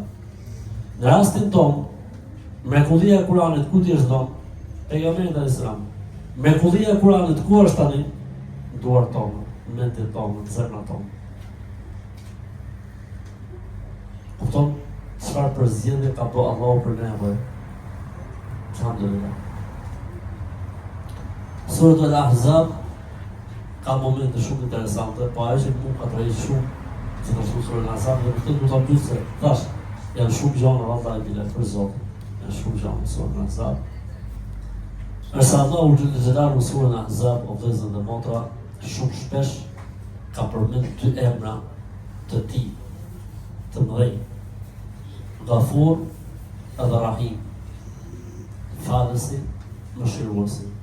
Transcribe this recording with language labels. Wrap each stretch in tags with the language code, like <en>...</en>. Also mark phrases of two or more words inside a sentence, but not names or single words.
<sq>Në rastin ton, mrekullia e Kuranit ku ti është dhënë? Pejgamberi</sq> <ar>عليه السلام.</ar> <sq>Mrekullia e Kuranit ku është tani? Në duart tona, në mendjet tona, në zemrat tona. Kupton çfarë përzgjedhje ka bërë Allahu për ne apo? Alhamdulillah. Sura Al-Ahzab ka momente shumë interesante, po ajo që më ka tërhequr shumë, gjithashtu Sura Al-Ahzab, dhe këtë do ta pyesë, thash, janë shumë gjëra vallahi bile për Zotin. Janë shumë gjëra Sura Al-Ahzab. Përsa Allahu Xhelalu në Surën Ahzab o vëllezër dhe motra, shumë shpesh ka përmendur dy emra të tij të mëdhenj, Ghafur edhe Rahim, falësi, mëshiruesi.</sq>